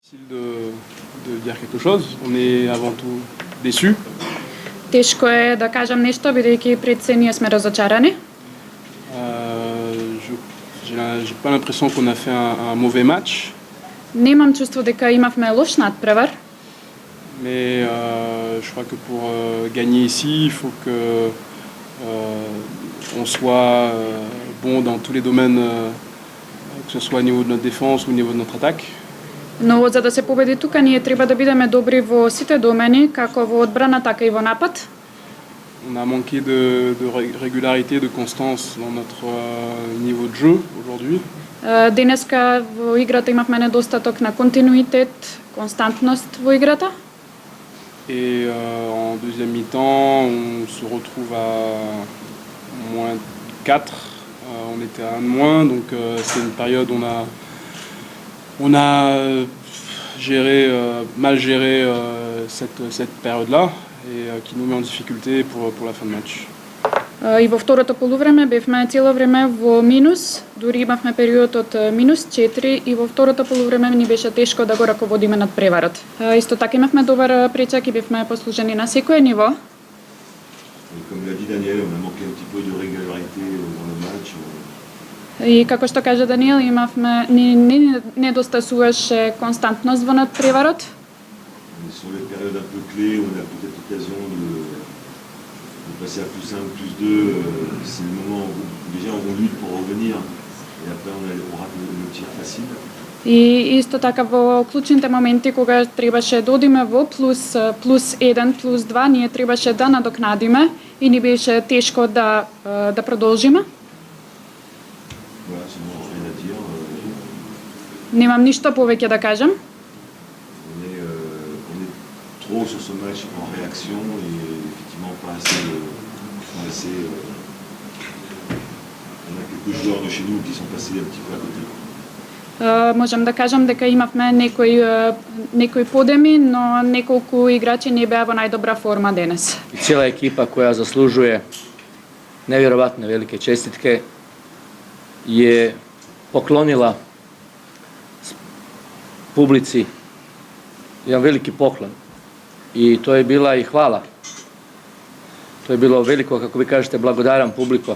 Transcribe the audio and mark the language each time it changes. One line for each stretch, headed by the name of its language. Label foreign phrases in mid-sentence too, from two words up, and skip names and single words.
French: De dire quelque chose. On est avant tout déçus.
Macedonian: Тешко е да кажам нешто, бидејќи пред се ние сме разочарани.
French: J'ai pas l'impression qu'on a fait un mauvais match.
Macedonian: Немам чувство дека имавме лош надпревар.
French: Mais je crois que pour gagner ici, il faut que on soit bon dans tous les domaines, que ce soit au niveau de notre défense ou au niveau de notre attaque.
Macedonian: Но за да се победи тука, ние треба да бидеме добри во сите домени, како во одбрана, така и во напад.
French: On a manqué de régularité, de constance dans notre niveau de jeu aujourd'hui.
Macedonian: Денеска во играта имавме недостаток на континуитет, константност во играта.
French: Et en deuxième mi-temps, on se retrouve à moins 4. On était à 1 de moins, donc c'est une période où on a mal géré cette période-là et qui nous met en difficulté pour la fin de match.
Macedonian: И во второто полувреме бевме цело време во минус, дури имавме период од -4 и во второто полувреме ни беше тешко да го раководиме над преварот. Исто така имавме добар пречак и бевме послужени на секое ниво.
French: Comme l'a dit Daniel, on a manqué un petit peu de régularité dans le match.
Macedonian: И како што кажа Даниел, имавме недостасуваше константност во надпреварот.
French: Sur les périodes un peu clés, on a peut-être l'occasion de passer à +1 ou +2. C'est le moment où déjà on lutte pour revenir et après on rate le tir facile.
Macedonian: И исто така во клучните моменти кога требаше да одиме во +1, +2, ние требаше да надокнадиме и ни беше тешко да продолжиме. Немам ништо повеќе да кажам.
French: On est trop sur ce match en réaction et effectivement pas assez. On a quelques joueurs de chez nous qui sont passés un petit peu à côté.
Macedonian: Можам да кажам дека имавме некои подеми, но неколку играчи не беа во најдобра форма денес.
Bosnian: I cijela ekipa koja zaslužuje nevjerovatne velike čestitke je poklonila publici jedan veliki poklon i to je bila i hvala. To je bilo veliko, kako vi kažete,
Macedonian: благодаран публико.